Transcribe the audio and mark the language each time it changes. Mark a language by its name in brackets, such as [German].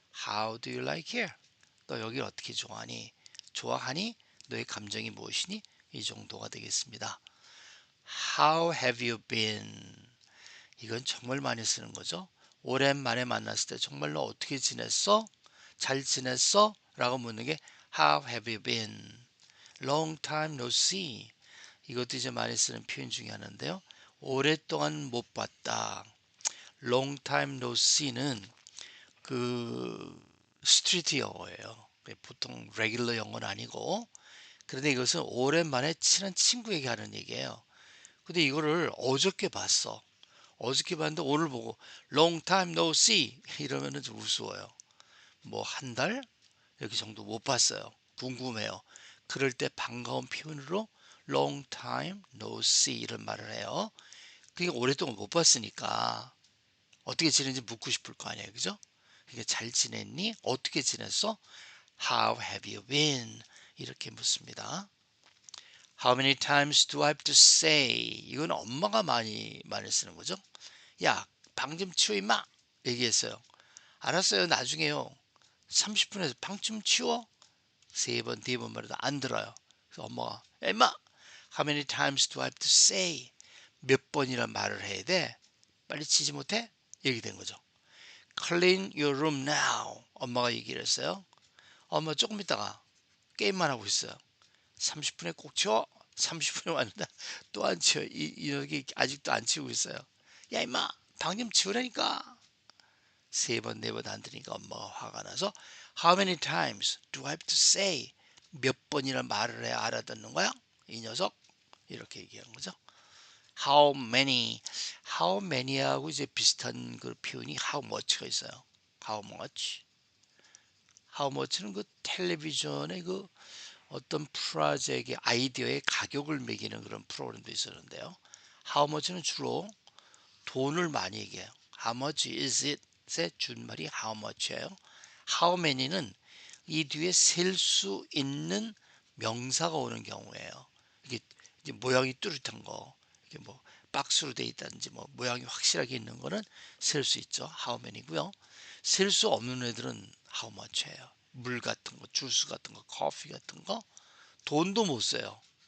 [English] How do you like here? [Korean] 너 여기 어떻게 좋아하니? 좋아하니? 너의 감정이 무엇이니? 이 정도가 되겠습니다. [English] How have you been? [Korean] 이건 정말 많이 쓰는 거죠. 오랜만에 만났을 때 정말로 어떻게 지냈어? 잘 지냈어? 라고 묻는 게 [English] How have you been? Long time no see. [Korean] 이것도 이제 많이 쓰는 표현 중에 하나인데요. 오랫동안 못 봤다. [English] Long time no see [Korean] 는 그 스트리트 영어예요. 보통 레귤러 영어는 아니고, 그런데 이것은 오랜만에 친한 친구에게 하는 얘기예요. 근데 이거를 어저께 봤어. 어저께 봤는데 오늘 보고 [English] long time no see [Korean] 이러면은 좀 우스워요. 뭐 한 달 이렇게 정도 못 봤어요. 궁금해요. 그럴 때 반가운 표현으로 [English] long time no see [Korean] 이런 말을 해요. 그게 오랫동안 못 봤으니까 어떻게 지내는지 묻고 싶을 거 아니에요. 그죠? 그러니까 잘 지냈니? 어떻게 지냈어? [English] How have you been? [Korean] 이렇게 묻습니다. [English] How many times do I have to say? [Korean] 이건 엄마가 많이 쓰는 거죠. 야, 방 좀 치워 임마. 얘기했어요. 알았어요. 나중에요. 30분에서 방 좀 치워. 세 번, 네 번 말해도 안 들어요. 그래서 엄마가 야 임마, [English] How many times do I have to say? [Korean] 몇 번이나 말을 해야 돼? 빨리 치지 못해? 얘기 된 거죠. [English] Clean your room now. [Korean] 엄마가 얘기를 했어요. 엄마 조금 있다가 게임만 하고 있어요. 30분에 꼭 치워. 30분이 왔는데 또 안 치워. 여기 아직도 안 치우고 있어요. 야 임마 방 좀 치우라니까. 세 번 네 번 안 들으니까 엄마가 화가 나서 [English] How many times do I have to say? [Korean] 몇 번이나 말을 해야 알아듣는 거야? 이 녀석 이렇게 얘기하는 거죠. How many하고 이제 비슷한 그 표현이 how much가 있어요. [English] How much? [Korean] How much는 그 텔레비전의 그 어떤 프로젝트의 아이디어의 가격을 매기는 그런 프로그램도 있었는데요. How much는 주로 돈을 많이 얘기해요. [English] How much is it [Korean] 의 준말이 how much예요. How many는 이 뒤에 셀 수 있는 명사가 오는 경우에요. 이게 이제 모양이 뚜렷한 거, 이게 뭐 박스로 돼 있다든지 뭐 모양이 확실하게 있는 거는 셀 수 있죠. How many고요. 셀 수 없는 애들은 how much예요. 물 같은 거, 주스 같은 거, 커피 같은 거, 돈도 못 써요.